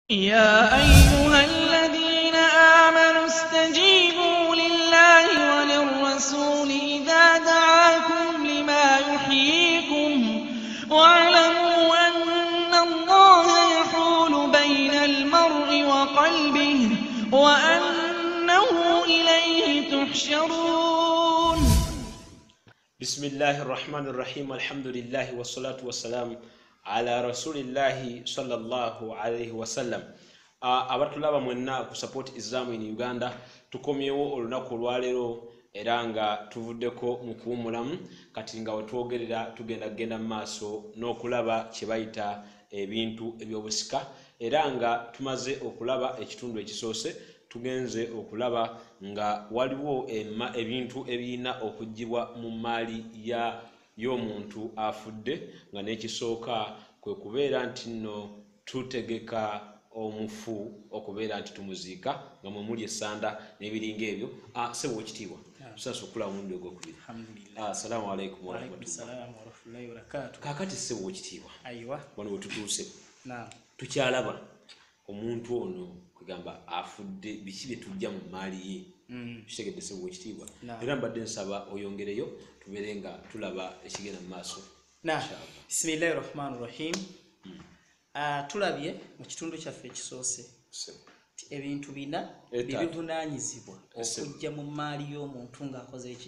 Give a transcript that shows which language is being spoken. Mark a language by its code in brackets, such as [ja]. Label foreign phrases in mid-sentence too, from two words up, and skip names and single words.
[ar] يا أيها الذين آمنوا استجيبوا لله وللرسول إذا دعاكم لما يحييكم واعلموا أن الله يحول بين المرء وقلبه وأنه إليه تحشرون. بسم الله الرحمن الرحيم. الحمد لله والصلاة والسلام على رسول الله صلى الله عليه وسلم. [lg] Abatulaba mwenna ku [en] support Islam in Uganda [lg] tukomyewo olunaku olwaleero era nga tuvuddeko mu kuwumulamu kati nga wetwogerera tugenda mu maaso n'okulaba kye bayita ebintu ebyobusika era nga tumaze okulaba ekitundu ekisoose tugenze okulaba nga waliwo ebintu ebirina okugibwa mu maali y'omuntu afudde nga n'ekisooka kwe kubeera nti nno tutegeka omufu okubeera nti tumuziika nga mwe muli essanda n'ebiringa ebyo. Sebo ekitiibwa tusasa okulaba omulundi ogwokubiri. [ar] السلام عليكم ورحمة الله وبركاته. [lg] Kaakati sebo ekitiibwa wano we tutuuse tukyalaba omuntu ono kwegamba afudde biki bye tujja mu maali ye kitegedde sebo ekitiibwa era mbadde nsaba oyongereyo tubeere nga tulaba ekigenda mu maaso. [ar] بسم الله الرحمن الرحيم. [lg] Tulabye mu kitundu kyaffe ekisoose ti ebintu bina bivunaanyizibwa okujja mu maali y'omuntu ng'akoze eki